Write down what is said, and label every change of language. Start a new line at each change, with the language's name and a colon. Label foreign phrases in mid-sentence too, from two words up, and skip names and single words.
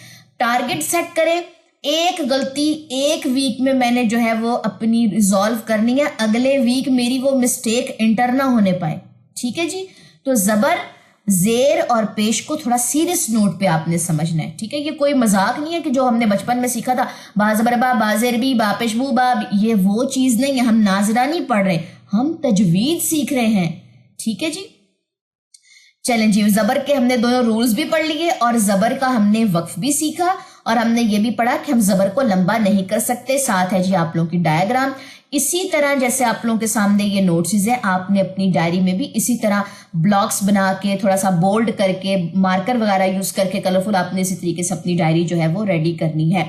English: target set
Urdu: کریں، ایک غلطی ایک ویک میں میں نے جو ہے وہ اپنی ریزالو کرنی ہے، اگلے ویک میری وہ
English: mistake enter
Urdu: نہ ہونے پائے، ٹھیک ہے جی۔ تو زبر، زیر اور پیش کو تھوڑا
English: serious note
Urdu: پہ آپ نے سمجھنا ہے، ٹھیک ہے۔ یہ کوئی مذاق نہیں ہے کہ جو ہم نے بچپن میں سیکھا تھا با زبر با، با زیر بی، با پیش بو با، یہ وہ چیز نہیں ہے، ہم ناظرہ نہیں پڑھ رہے، ہم تجوید سیکھ رہے ہیں، ٹھیک ہے جی۔ چلیں جی، زبر کے ہم نے دونوں رولز بھی پڑھ لیے اور زبر کا ہم نے وقف بھی سیکھا، اور ہم نے یہ بھی پڑھا کہ ہم زبر کو لمبا نہیں کر سکتے۔ ساتھ ہے جی آپ لوگوں کی ڈائیگرام، اسی طرح جیسے آپ لوگوں کے سامنے یہ نوٹس ہیں، آپ نے اپنی ڈائری میں بھی اسی طرح بلاکس بنا کے تھوڑا سا بولڈ کر کے مارکر وغیرہ یوز کر کے کلرفل آپ نے اسی طریقے سے اپنی ڈائری جو ہے وہ ریڈی کرنی ہے۔